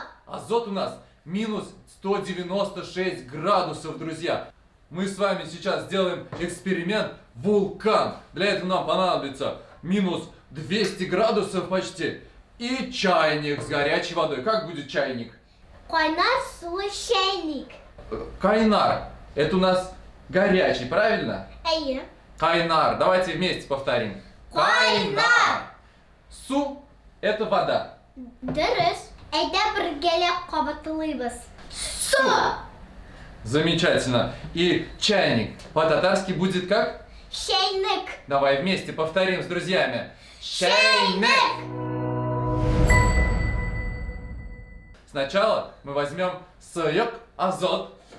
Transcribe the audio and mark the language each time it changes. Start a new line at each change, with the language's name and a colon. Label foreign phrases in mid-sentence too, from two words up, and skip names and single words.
Russian: Азот у нас минус 196 градусов, друзья. Мы с вами сейчас сделаем эксперимент вулкан. Для этого нам понадобится минус 200 градусов почти. И чайник с горячей водой. Как будет чайник?
Tatar: Кайнар сулы чайник. Кайнар.
Russian: Это у нас горячий, правильно?
Tatar: Әйе. Кайнар.
Russian: Давайте вместе повторим.
Tatar: Кайнар. Су –
Russian: это вода.
Tatar: Дөрес. Әйдә бергәләп кабатлыйбыз. Су.
Russian: Замечательно. И чайник по-татарски будет как?
Tatar: Чайник.
Russian: Давай вместе повторим с друзьями.
Tatar: Чайник.
Russian: Сначала мы возьмем
Tatar: сыек азот.